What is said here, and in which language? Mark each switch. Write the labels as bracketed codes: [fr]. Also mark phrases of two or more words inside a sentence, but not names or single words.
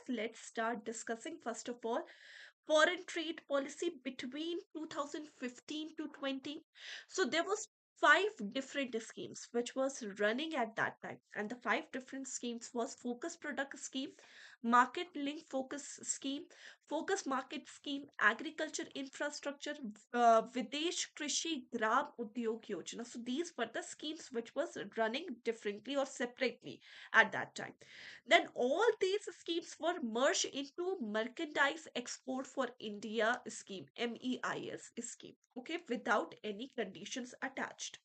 [en] Let's start discussing, first of all, foreign trade policy between 2015 to 20. So there was five different schemes which was running at that time, and the five different schemes was focus product scheme, market link focus scheme, focus market scheme, agriculture infrastructure, videsh krishi gram udyog yojana. So these were the schemes which was running differently or separately at that time. Then all these schemes were merged into Merchandise Export for India scheme, MEIS scheme, okay, without any conditions attached.